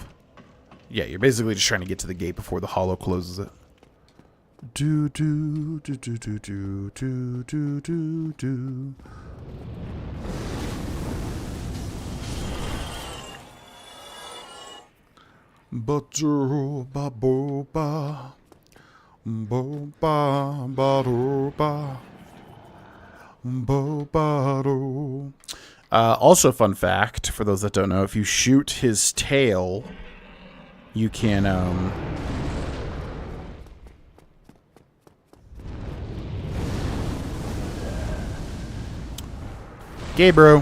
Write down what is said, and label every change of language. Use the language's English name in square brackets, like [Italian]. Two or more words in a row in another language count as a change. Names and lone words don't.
[English] Yeah, you're basically just trying to get to the gate before the hollow closes it. Do do do do do do do do do do. Butter ba bo ba bo ba ba do ba bo ba do. Also, fun fact for those that don't know: if you shoot his tail, you can Okay, bro.